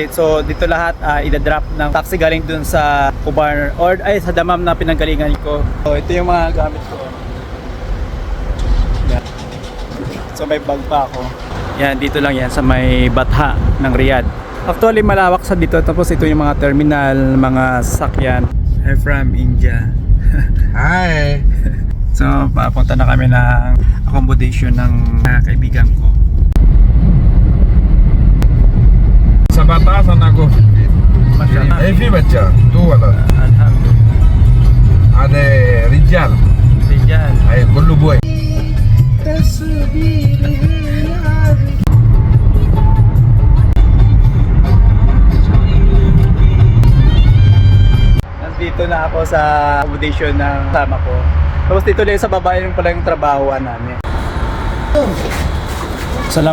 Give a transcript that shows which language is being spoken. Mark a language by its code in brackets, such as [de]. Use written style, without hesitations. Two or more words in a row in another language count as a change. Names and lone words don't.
[tl] So dito lahat ida-drop ng taxi galing dun sa Khobar or sa Dammam na pinanggalingan ko. So ito yung mga gamit ko. Yan. So may bag pa ako. Yan, dito lang yan sa may Batha ng Riyadh. Actually malawak sa dito. Tapos ito yung mga terminal, mga sasakyan. [en] I'm from India. Hi! [tl] So, papunta na kami ng accommodation ng kaibigan ko. [hi] बच्चा तू वाला Alhamdulillah. आधे रिजाल Rijal. आए गुल्लू बॉय [tl] Nandito na ako sa accommodation ng kasama ko. Tapos dito lang sa baba yung pala yung trabahoan namin.